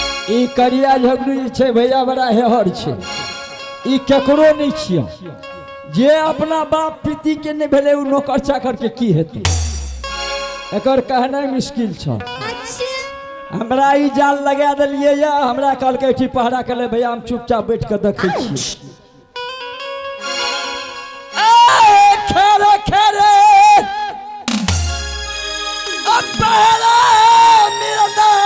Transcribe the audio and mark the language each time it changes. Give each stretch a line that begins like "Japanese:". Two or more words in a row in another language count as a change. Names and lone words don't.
Maithili: ई करिया झगड़ू जे छै भैया बड़ा हेहर छै। ई केकरो नहीं छियै। जे अपना बाप पीति के नहीं भेले उ नौकर चाकर के की हेतै। एकर कहनाइ मुश्किल छ। हमरा ई जाल लगा देलिए या हमरा कहलकै कि पहरा कर ले भैया हम चुपचाप बैठ के देखै छी। खेरे खेरे अब पहरा मिलता